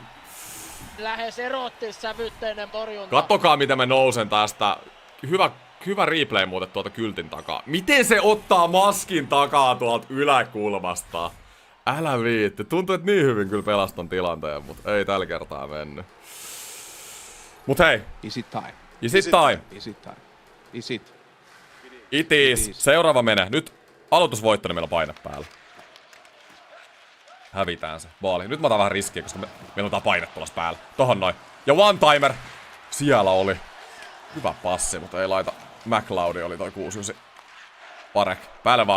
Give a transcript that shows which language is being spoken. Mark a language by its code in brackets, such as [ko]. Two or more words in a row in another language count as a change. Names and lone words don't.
[fi] Lähes erottissävytteinen torjunta. Kattokaa miten mä nousen tästä. Hyvä replay muuten tuolta kyltin takaa. Miten se ottaa maskin takaa tuolta yläkulmasta? Älä viitti. Tuntuu, että niin hyvin kyllä pelastan tilanteen, mutta ei tällä kertaa mennyt. Mut hei. [en] Is it time? Is it time? Is it time? Is it? It is. [fi] Seuraava menee. Nyt aloitusvoitto, niin meillä on paine päällä. Hävitään se. Vaali. Nyt mä otan vähän riskiä, koska meillä on tää paine tulossa päällä. Tohon noin. Ja [en] one timer. [fi] Siellä oli. Hyvä passi, mutta ei laita. McLeodi oli toi 69. Parek. Päälle vaan.